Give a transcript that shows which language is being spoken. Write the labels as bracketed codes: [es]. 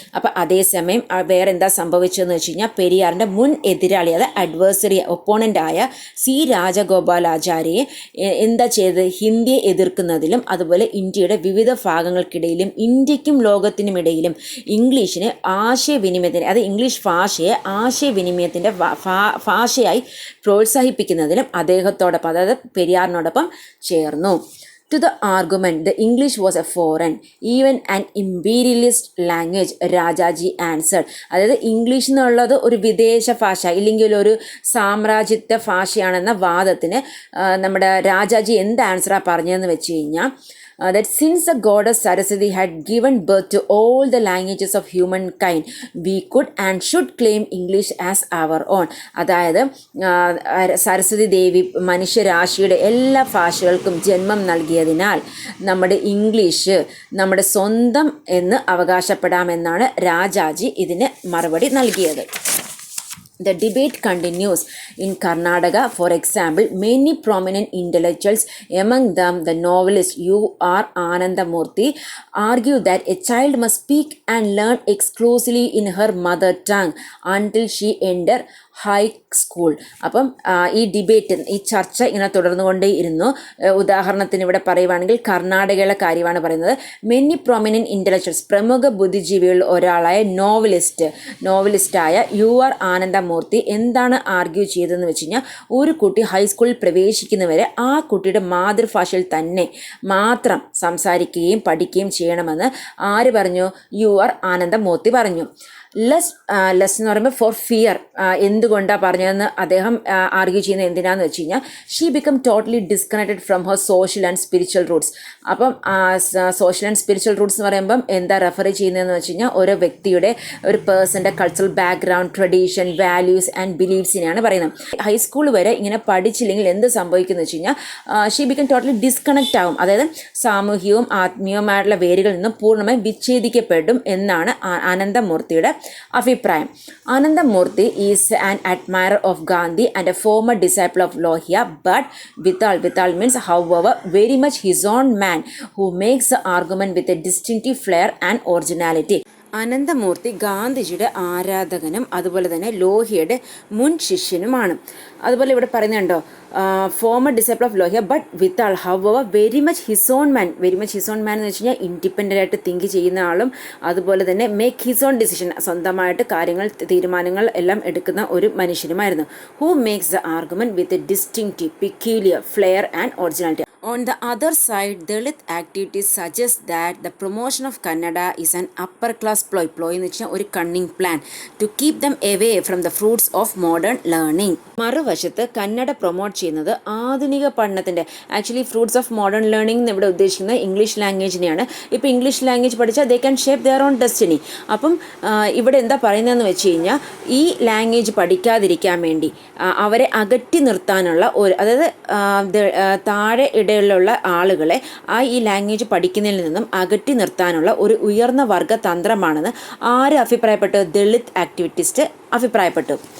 [ml] അപ്പോൾ അതേസമയം വേറെ എന്താ സംഭവിച്ചതെന്ന് വെച്ച് കഴിഞ്ഞാൽ പെരിയാറിൻ്റെ മുൻ എതിരാളി, അത് അഡ്വേഴ്സറി ഒപ്പോണൻ്റ് ആയ സി രാജഗോപാലാചാര്യയെ എന്താ ചെയ്തത്, ഹിന്ദിയെ എതിർക്കുന്നതിലും അതുപോലെ ഇന്ത്യയുടെ വിവിധ ഭാഗങ്ങൾക്കിടയിലും ഇന്ത്യക്കും ലോകത്തിനുമിടയിലും ഇംഗ്ലീഷിനെ ആശയവിനിമയത്തിന്, അത് ഇംഗ്ലീഷ് ഭാഷയെ ആശയവിനിമയത്തിൻ്റെ ഭാഷയായി പ്രോത്സാഹിപ്പിക്കുന്നതിലും അദ്ദേഹത്തോടൊപ്പം, അതായത് പെരിയാറിനോടൊപ്പം ചേർന്നു. [en] To the argument, the English was a foreign, even an imperialist language, Rajaji answered. [ml] അതായത് ഇംഗ്ലീഷ് എന്നുള്ളത് ഒരു വിദേശ ഭാഷ ഇല്ലെങ്കിൽ ഒരു സാമ്രാജ്യത്വ ഭാഷയാണെന്ന വാദത്തിന് നമ്മുടെ രാജാജി എന്ത് ആൻസറാണ് പറഞ്ഞതെന്ന് വെച്ച് കഴിഞ്ഞാൽ, [en] that since the goddess Saraswati had given birth to all the languages of humankind, we could and should claim English as our own. [ml] അതായത് സരസ്വതി ദേവി മനുഷ്യരാശിയുടെ എല്ലാ ഭാഷകൾക്കും ജന്മം നൽകിയതിനാൽ നമ്മുടെ ഇംഗ്ലീഷ് നമ്മുടെ സ്വന്തം എന്ന് അവകാശപ്പെടാമെന്നാണ് രാജാജി ഇതിന് മറുപടി നൽകിയത്. [en] The debate continues in Karnataka. For example, many prominent intellectuals, among them the novelist U.R. Anandamurthy, argue that a child must speak and learn exclusively in her mother tongue until she enter high school. [ml] അപ്പം ഈ debate, ഈ ചർച്ച ഇങ്ങനെ തുടർന്നുകൊണ്ടേയിരുന്നു. ഉദാഹരണത്തിന് ഇവിടെ പറയുവാണെങ്കിൽ കർണാടകയിലെ കാര്യമാണ് പറയുന്നത്. [en] many prominent intellectuals, [ml] പ്രമുഖ ബുദ്ധിജീവികളിൽ ഒരാളായ നോവലിസ്റ്റായ U.R. ആനന്ദമൂർത്തി എന്താണ് ആർഗ്യൂ ചെയ്തതെന്ന് വെച്ച് കഴിഞ്ഞാൽ, ഒരു കുട്ടി ഹൈസ്കൂളിൽ പ്രവേശിക്കുന്നവരെ ആ കുട്ടിയുടെ മാതൃഭാഷയിൽ തന്നെ മാത്രം സംസാരിക്കുകയും പഠിക്കുകയും ചെയ്യണമെന്ന് ആര് പറഞ്ഞു? U.R. ആനന്ദമൂർത്തി പറഞ്ഞു. ലെസ് എന്ന് പറയുമ്പോൾ [en] for fear, [ml] എന്തുകൊണ്ടാണ് പറഞ്ഞതെന്ന് അദ്ദേഹം ആർഗ്യൂ ചെയ്യുന്നത് എന്തിനാന്ന് വെച്ച് കഴിഞ്ഞാൽ, [en] She become totally disconnected from her social and spiritual roots. [ml] അപ്പം [en] social and spiritual roots [ml] എന്ന് പറയുമ്പം എന്താ റെഫർ ചെയ്യുന്നതെന്ന് വെച്ച് കഴിഞ്ഞാൽ, ഓരോ വ്യക്തിയുടെ ഒരു പേഴ്സൻ്റെ cultural background, tradition, values and ബിലീഫ്സിനെയാണ് പറയുന്നത്. ഹൈസ്കൂൾ വരെ ഇങ്ങനെ പഠിച്ചില്ലെങ്കിൽ എന്ത് സംഭവിക്കുന്നു വെച്ച് കഴിഞ്ഞാൽ, [en] she become totally disconnect [ml] ആവും, അതായത് സാമൂഹികവും ആത്മീയവുമായിട്ടുള്ള വേരുകളിൽ നിന്നും പൂർണ്ണമായും വിച്ഛേദിക്കപ്പെടും എന്നാണ് ആനന്ദമൂർത്തിയുടെ അഭിപ്രായം. [en] Anandamurthy is an admirer of Gandhi and a former disciple of Lohia, but withal means however very much his own man who makes the argument with a distinctive flair and originality. [ml] Ananthamurthy ഗാന്ധിജിയുടെ ആരാധകനും അതുപോലെ തന്നെ ലോഹിയുടെ മുൻ ശിഷ്യനുമാണ്. അതുപോലെ ഇവിടെ പറയുന്നുണ്ടോ, [en] former disciple of Lohia but withal however very much his own man [ml] എന്ന് വെച്ച് കഴിഞ്ഞാൽ ഇൻഡിപെൻഡൻ്റ് ആയിട്ട് തിങ്ക് ചെയ്യുന്ന ആളും അതുപോലെ തന്നെ [en] make his own decision, [ml] സ്വന്തമായിട്ട് തീരുമാനങ്ങൾ എല്ലാം എടുക്കുന്ന ഒരു മനുഷ്യനുമായിരുന്നു. [en] Who makes the argument with a distinctive, peculiar, flair and originality. On the other side, Dalit activities suggest that the promotion of Kannada is an upper class ploy [ml] എന്ന് വെച്ചാൽ ഒരു [en] Cunning plan to keep them away from the fruits of modern learning. [ml] മറുവശത്ത് Kannada promote ചെയ്യുന്നത് ആധുനിക പഠനത്തിൻ്റെ, actually [en] fruits of modern learning [ml] എന്ന് ഇവിടെ ഉദ്ദേശിക്കുന്നത് ഇംഗ്ലീഷ് ലാംഗ്വേജിനെയാണ്. ഇപ്പോൾ ഇംഗ്ലീഷ് ലാംഗ്വേജ് പഠിച്ചാൽ [en] They can shape their own destiny. [ml] അപ്പം ഇവിടെ എന്താ പറയുന്നതെന്ന് വെച്ച് കഴിഞ്ഞാൽ, ഈ ലാംഗ്വേജ് പഠിക്കാതിരിക്കാൻ വേണ്ടി അവരെ അകറ്റി നിർത്താനുള്ള ഒരു, അതായത് താഴെ ഇടയിലുള്ള ആളുകളെ ഈ ലാംഗ്വേജ് പഠിക്കുന്നതിൽ നിന്നും അകറ്റി നിർത്താനുള്ള ഒരു ഉയർന്ന വർഗ തന്ത്രമാണെന്ന് ആര് അഭിപ്രായപ്പെട്ടു? ദളിത് ആക്ടിവിറ്റിസ്റ്റ് അഭിപ്രായപ്പെട്ടു.